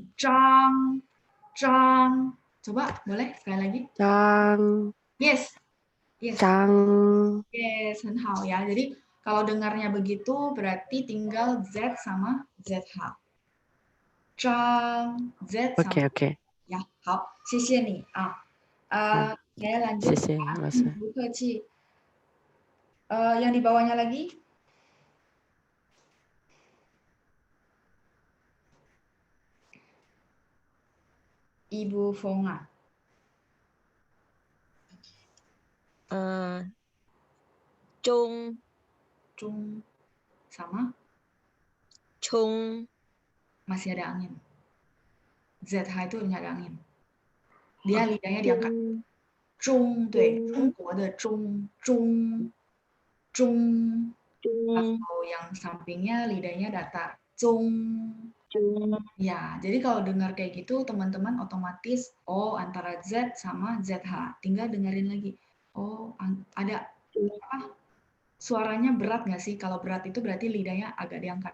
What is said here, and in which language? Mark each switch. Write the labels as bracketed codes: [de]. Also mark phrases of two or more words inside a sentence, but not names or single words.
[id] Cang, cang. Coba boleh sekali lagi? Chang. Yes. Chang. Yes, [zh] 很好 ya. [id] Jadi kalau dengarnya begitu berarti tinggal Z sama ZH. Chang, Z sama. Oke. Ya, [zh] 好，谢谢你啊。 [id] saya lanjut. [zh] 谢谢老师。不客气。 [id] yang di bawahnya lagi? Ibu Fonga. Chung. Chung sama? Chung. Masih ada angin. ZH itu nggak ada angin. Dia lidahnya diangkat. [zh] Chung, 对，中国的中， [id] 中。Atau yang sampingnya lidahnya datar. Chung. Ya, jadi kalau dengar kayak gitu teman-teman otomatis antara Z sama ZH. Tinggal dengerin lagi. Ada apa? Suaranya berat nggak sih? Kalau berat itu berarti lidahnya agak diangkat.